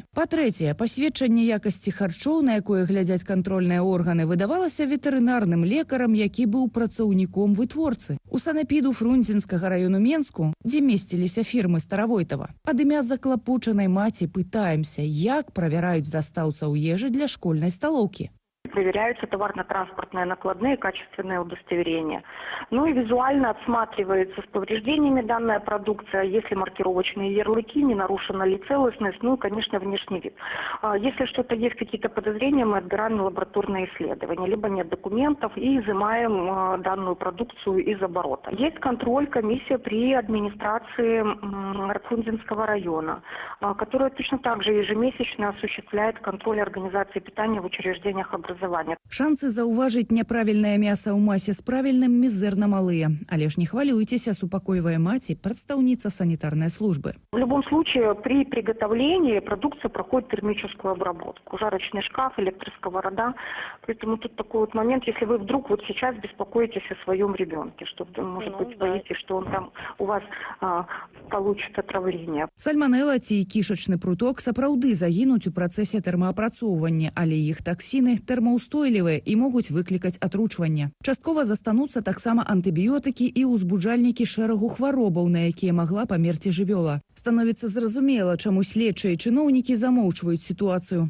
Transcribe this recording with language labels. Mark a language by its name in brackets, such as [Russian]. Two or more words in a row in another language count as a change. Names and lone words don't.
[Belarusian] Па-трэцяе, пасведчанне якасці харчоў, на якое глядзяць кантрольныя органы, выдавалася ветэрынарным лекарам, які быў працаўніком вытворцы. У санэпіду Фрунзенскага раёну Менску, дзе месціліся фірмы Старавойтава. Ад імя заклапочанай маці пытаемся, як правяраюць дастаўцаў ежы для школьнай сталоўкі. [Russian] Проверяются товарно-транспортные накладные качественные удостоверения. Ну и визуально отсматривается с повреждениями данная продукция, если маркировочные ярлыки, не нарушена ли целостность, ну и, конечно, внешний вид. Если что-то есть, какие-то подозрения, мы отбираем на лабораторные исследования, либо нет документов и изымаем данную продукцию из оборота. Есть контроль, комиссия при администрации Рапунзенского района, которая точно так же ежемесячно осуществляет контроль организации питания в учреждениях образования. [Belarusian] Шансы заўважыць няправільнае мяса ў масе з правільным мізэрна малыя. Але ж не хвалюйцеся, супакойвае маці, прадстаўніца санітарнай службы. [Russian] В любом случае, при приготовлении продукция проходит термическую обработку. Жарочный шкаф, электросковорода. Поэтому тут такой вот момент, если вы вдруг вот сейчас беспокоитесь о своем ребенке, что, может быть, боитесь, что он там у вас получит отравление. [Belarusian] Сальманелла ці кішачны пруток сапраўды загінуць у працэсе тэрмаапрацоўвання, але іх таксіны тэрмаўстойлівыя і могуць выклікаць атручванне. Часткова застануцца таксама антыбіётыкі і ўзбуджальнікі шэрагу хваробаў, на якія магла памерці жывёла. Становіцца зразумела, чаму следчыя і чыноўнікі замоўчваюць сітуацыю.